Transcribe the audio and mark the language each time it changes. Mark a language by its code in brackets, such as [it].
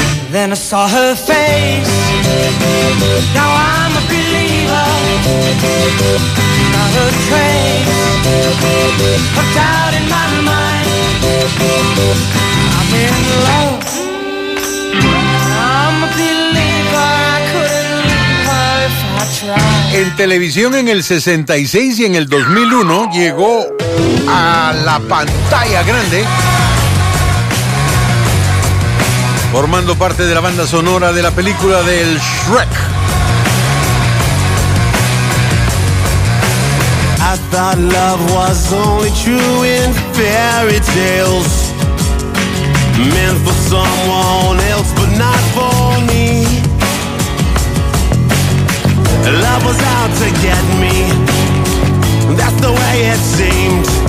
[en] Then I saw her face. Now I'm a believer. Not a trace. Hooked out in my mind. I'm in love. I'm a believer. I couldn't leave her if I tried. [es] En televisión en el 66 y en el 2001 llegó a la pantalla grande, formando parte de la banda sonora de la película del Shrek. [en] I thought love was only true in fairy tales, meant for someone else but not for me. Love was out to get me, that's the way it seemed.